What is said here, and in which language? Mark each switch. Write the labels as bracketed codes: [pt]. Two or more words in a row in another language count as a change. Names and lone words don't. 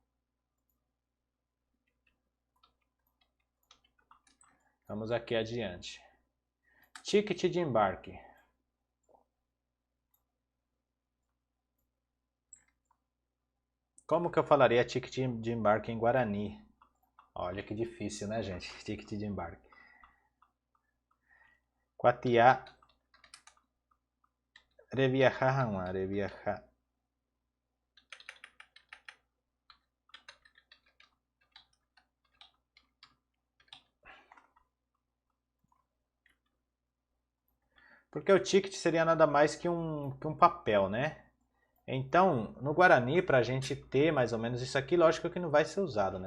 [pt] Vamos aqui adiante. Ticket de embarque. Como que eu falaria ticket de embarque em Guarani? Olha que difícil, né, gente? Ticket de embarque. Quatiá. Reviajar, reviajar. Porque o ticket seria nada mais que um papel, né? Então, no Guarani, para a gente ter mais ou menos isso aqui, lógico que não vai ser usado, né?